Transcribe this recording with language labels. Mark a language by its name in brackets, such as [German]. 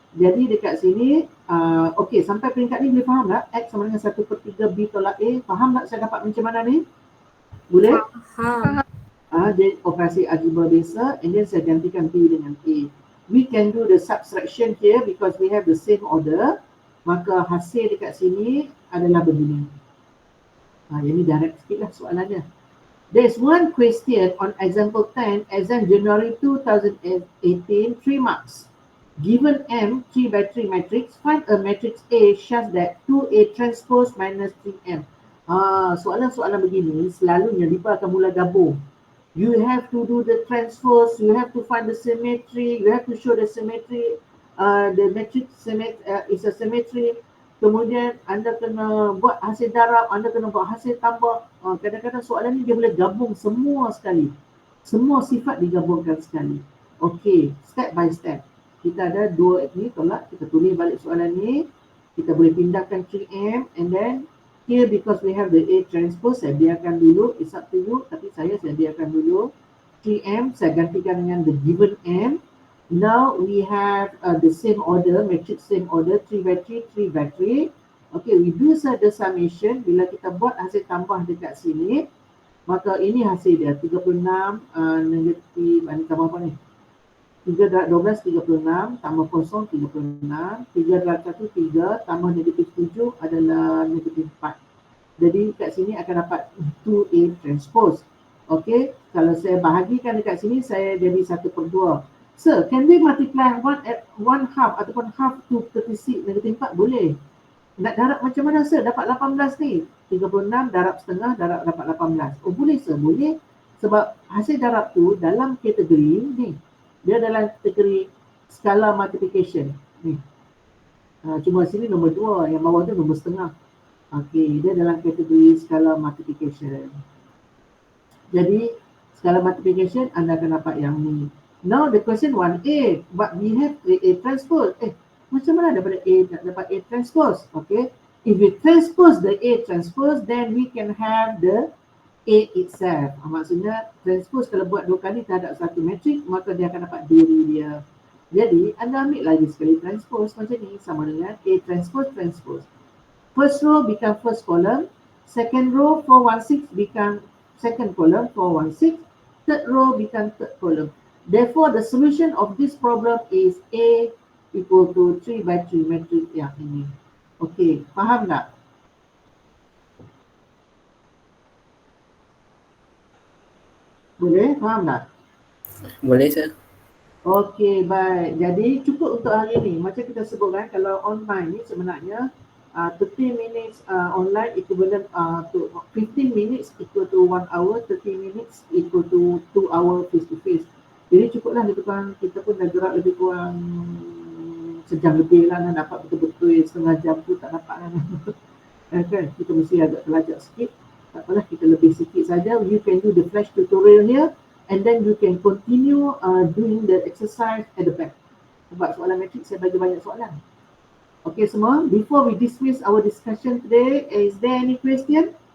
[Malay] Jadi dekat sini, okey, sampai peringkat ni boleh faham tak? X sama dengan 1/3 B tolak A. Faham tak saya dapat macam mana ni? Boleh? Faham. Dia operasi algebra biasa, [English] and then [Malay] saya gantikan B dengan A. [English] We can do the subtraction here because we have the same order. [Malay] Maka hasil dekat sini adalah begini. Yang ni direct sikit lah soalannya. [English] There's one question on example 10, exam January 2018, 3 marks. Given M, 3x3 matrix, find a matrix A such that 2A transpose minus 3M. [Malay] Soalan-soalan begini, selalunya DIPA akan mula gabung. [English] You have to do the transpose, you have to find the symmetry, you have to show the symmetry. The matrix is a symmetry. [Malay] Kemudian anda kena buat hasil darab, anda kena buat hasil tambah. Kadang-kadang soalan ni dia boleh gabung semua sekali. Semua sifat digabungkan sekali. Okey, step by step. Kita ada dua ni tolak, kita tulis balik soalan ni. Kita boleh pindahkan [English] 3M and then here because we have the A transpose, [Malay] saya biarkan dulu, [English] it's up to you, [Malay] tapi saya biarkan dulu. 3M saya gantikan dengan [English] the given [Malay] M. [English] Now we have the same order, matrix same order, 3 by 3, 3 by 3. Okay, we do the summation. [Malay] Bila kita buat hasil tambah dekat sini, maka ini hasil dia, 36 negatif, ini tambah apa ni? 3 darab 12, 36, tambah kosong, 36. 3 darab 1, 3, tambah negatif 7 adalah negatif 4. Jadi kat sini akan dapat 2A transpose. Okay, kalau saya bahagikan dekat sini, saya jadi 1/2. [English] Sir, can we multiply 1/2 [Malay] ataupun [English] half to 36 negatif 4? [Malay] Boleh. Nak darab macam mana sir? Dapat 18 ni. 36 darab setengah, darab dapat 18. Oh boleh sir, boleh. Sebab hasil darab tu dalam kategori ni. Dia dalam kategori skala multiplication. Ni. Cuma sini nombor 2, yang bawah tu nombor setengah. Okey, dia dalam kategori skala multiplication. Jadi, skala multiplication anda akan dapat yang ni. [English] Now the question 1A, but we have A transpose. [Malay] Macam mana daripada A dapat A transpose? [English] Okay, if we transpose the A transpose, then we can have the A itself. [Malay] Maksudnya transpose kalau buat 2 kali terhadap satu matrik, maka dia akan dapat diri dia. Jadi anda ambil lagi sekali transpose macam ni, sama dengan A transpose transpose. [English] First row become first column, second row 416 become second column 416, third row become third column. Therefore, the solution of this problem is A equal to 3 by 3 matrix [Malay] yang ini. Okey, faham tak? Boleh? Faham tak? Boleh sir. Okey, baik. Jadi cukup untuk hari ini. Macam kita sebutkan, kalau online ni sebenarnya [English] 30 minutes online equivalent to 15 minutes equal to 1 hour, 30 minutes equal to 2 hour face to face. [Malay] Jadi cukuplah lebih kurang, kita pun dah gerak lebih kurang sejam lebih lah, nak dapat betul-betul setengah jam tu tak dapat kan. Kan? Kita mesti agak terlajak sikit. Tak apalah, kita lebih sikit saja. [English] You can do the flash tutorial here and then you can continue doing the exercise at the back. [Malay] Sebab soalan matrik saya bagi banyak soalan. [English] Okay [Malay] semua, [English] before we dismiss our discussion today, is there any question?